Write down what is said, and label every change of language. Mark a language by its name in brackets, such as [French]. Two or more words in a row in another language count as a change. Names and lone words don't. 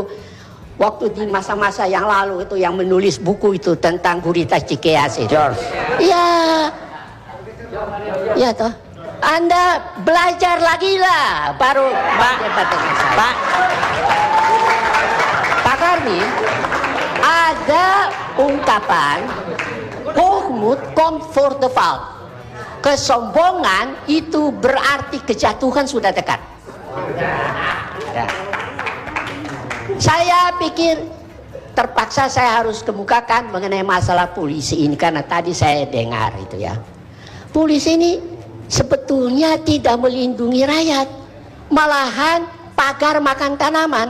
[Indonesian] Waktu di masa-masa yang lalu itu yang menulis buku itu tentang Gurita Cikeas itu. George. Iya toh. Anda belajar lagi lah, baru debat dengan saya. Pak Karni, ada ungkapan [Dutch] hoogmoed komt voor de val. [Indonesian] Kesombongan itu berarti kejatuhan sudah dekat. Ya. Saya pikir terpaksa saya harus kemukakan mengenai masalah polisi ini karena tadi saya dengar itu ya. Polisi ini sebetulnya tidak melindungi rakyat, malahan pagar makan tanaman.